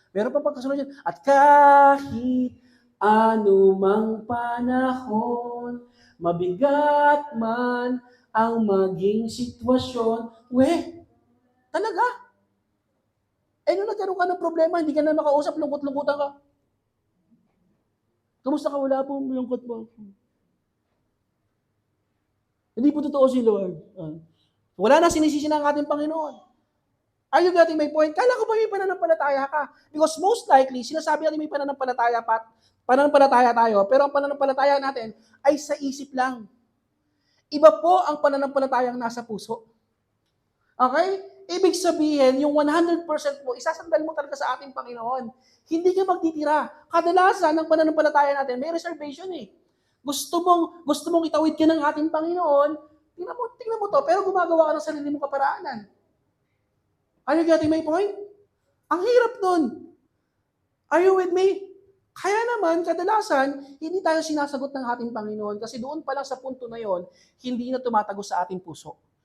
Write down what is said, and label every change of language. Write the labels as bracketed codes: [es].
[tl] Meron pa pagkasunod yun, at kahit anumang panahon, mabigat man ang maging sitwasyon. Talaga? Nung nagkaroon ka ng problema, hindi ka na makausap, lungkot-lungkotan ka. Kamusta ka? Wala po, lungkot po. Hindi po totoo si Lord. Wala na sinisisi ng ating Panginoon. [en] Are you getting my point? [tl] Kala ko ba may pananampalataya ka? [en] Because most likely, [tl] sinasabi natin may pananampalataya tayo, pero ang pananampalataya natin ay sa isip lang. Iba po ang pananampalatayang nasa puso. Okay? Ibig sabihin, yung 100% mo, isasandal mo talaga sa ating Panginoon. Hindi ka magtitira. Kadalasan ng pananampalataya natin, may reservation eh. Gusto mong itawid ka ng ating Panginoon, tingnan mo to, pero gumagawa ka ng sarili mong kaparaanan. [en] Are you getting my point? [tl] Ang hirap nun. [en] Are you with me? [tl] Kaya naman, kadalasan, hindi tayo sinasagot ng ating Panginoon kasi doon pa lang sa punto na yon, hindi na tumatagos sa ating puso.